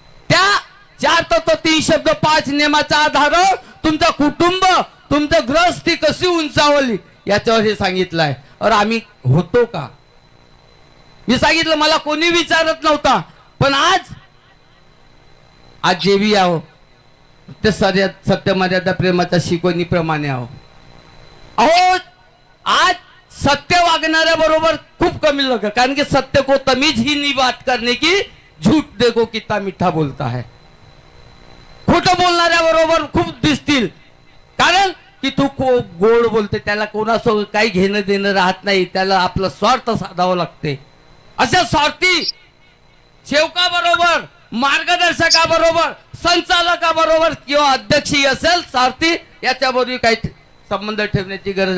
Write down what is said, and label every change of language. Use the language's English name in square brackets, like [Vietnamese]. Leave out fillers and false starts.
[Marathi] त्या 4 तत्व 3 शब्द 5 नियमाच्या आधारावर तुमचं कुटुंब, तुमचं गृहस्थी कशी उंचावली याच्यावर हे सांगितलं आहे. और आम्ही होतो का? मी सांगितलं मला कोणी विचारत नव्हता, पण आज जेवी आहो ते सत्य मर्यादा प्रेमाच्या शिकवणीप्रमाणे आहो. अहो आज सत्य वागणाऱ्या बरोबर खूप कमी लोक, कारण की [Hindi] सत्य को तमीज ही नहीं बात करने की, झूठ देखो कितना मीठा बोलता है. [Marathi] खोटं बोलणाऱ्या बरोबर खूप दिसतील, कारण की तू गोड बोलते, त्याला कोणासोबत काही घेणं देणं राहत नाही, त्याला आपला स्वार्थ साधावं लागते. अशा स्वार्थी सेवकाबरोबर, मार्गदर्शकाबरोबर, संचालकाबरोबर किंवा अध्यक्षी असेल स्वार्थी, याच्याबरोबर काही संबंध ठेवण्याची गरज.